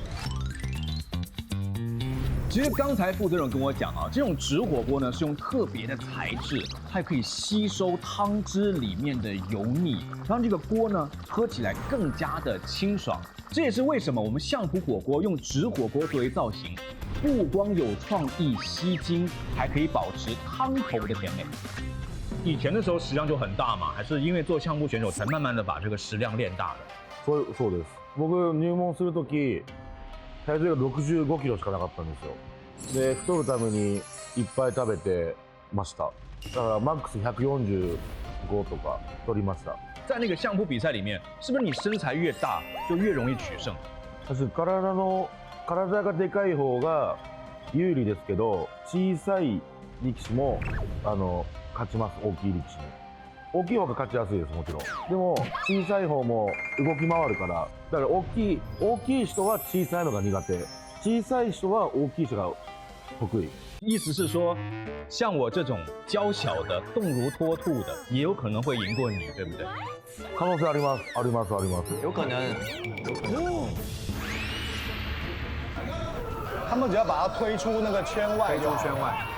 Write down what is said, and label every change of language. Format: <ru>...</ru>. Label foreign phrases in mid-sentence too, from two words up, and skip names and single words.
<zh>其实刚才负责人跟我讲啊，这种纸火锅呢是用特别的材质，它可以吸收汤汁里面的油腻，让这个锅呢喝起来更加的清爽。这也是为什么我们相扑火锅用纸火锅作为造型，不光有创意吸睛，还可以保持汤头的甜美。以前的时候食量就很大嘛，还是因为做相扑选手才慢慢的把这个食量练大的。</zh> <ja>そうです。僕入門するとき体重が65キロしかなかったんですよ。で太るためにいっぱい食べてました。だからマックス145とか取りました。</ja> <zh>在那个相扑比赛里面，是不是你身材越大就越容易取胜？</zh> <ja>私体がでかい方が有利ですけど、小さい力士も勝ちます。大きい力士に。大きい方が勝ちやすいです、もちろん。でも小さい方も動き回るから、だから大きい人は小さいのが苦手、小さい人は大きい人が得意。</ja> <zh>意思是说，像我这种娇小的、动如脱兔的，也有可能会赢过你，对不对？</zh> <ja>可能性あります、あります、あります。</ja> <zh>有可能。他们只要把它推出那个圈外就好，圈外。</zh>